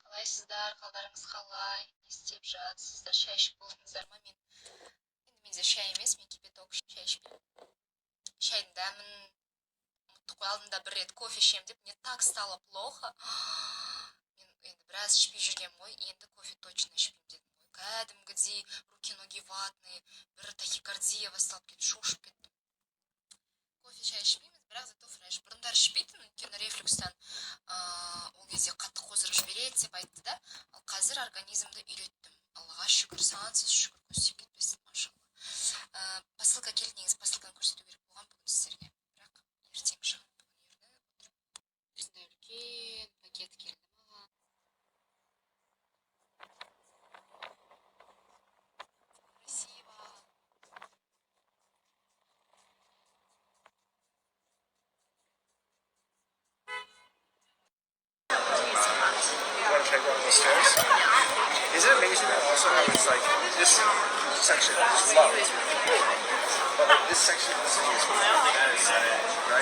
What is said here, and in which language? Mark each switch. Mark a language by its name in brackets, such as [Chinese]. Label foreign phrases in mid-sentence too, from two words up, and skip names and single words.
[Kazakh] қалайсыздар, қалдарыңыз қалай, не істеп жатсыздар, шай ішіп болдыңыздар ма? Менде шай емес, мен кипяток шай ішпеймін. Шайдың дәмін ұмытып қой, алдында бір рет кофе ішемін деп, [Russian] мне так стало плохо. [Kazakh] Мен енді біраз ішпей жүргенмін ғой, енді кофе точно ішпеймін дедім ғой. [Russian] Кәдімгідей руки-ноги ватные, [Kazakh] бір тахикардия басталып кетті, шошып кеттім. Кофе шай ішпейміз, бірақ зато фреш. Бұрындар ішпейтін, өйткені рефлюкстан ол кезде қатты қоздырып жібереді деп айтты да, ал қазір организмді үйреттім. Аллаға шүкір, сансыз шүкір, көз кетпесін, машалла. Посылка келді, негізі посылканы көрсету керек болған бүгін сіздерге, бірақ ертең шығып бүгін ерді. Осындай үлкен пакет келді маған. [Russian] Красиво. [English] Check out the stairs. Is it amazing that also how it's like this section is low, but like this section of the city is right?